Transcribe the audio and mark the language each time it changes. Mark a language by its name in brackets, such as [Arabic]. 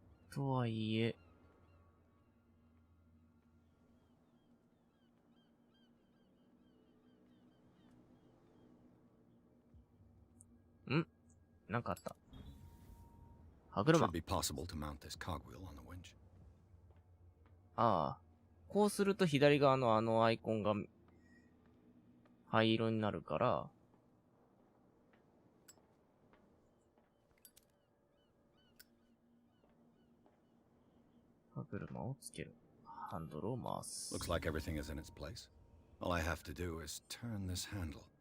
[Japanese] とはいえ、なんかあった。歯車。 [English] Should be possible to mount this cogwheel on the winch. [Japanese] ああ。こうすると左側のあのアイコンが灰色になるから、歯車をつける。ハンドルを回す。 [English] Looks like everything is in its place. All I have to do is turn this handle.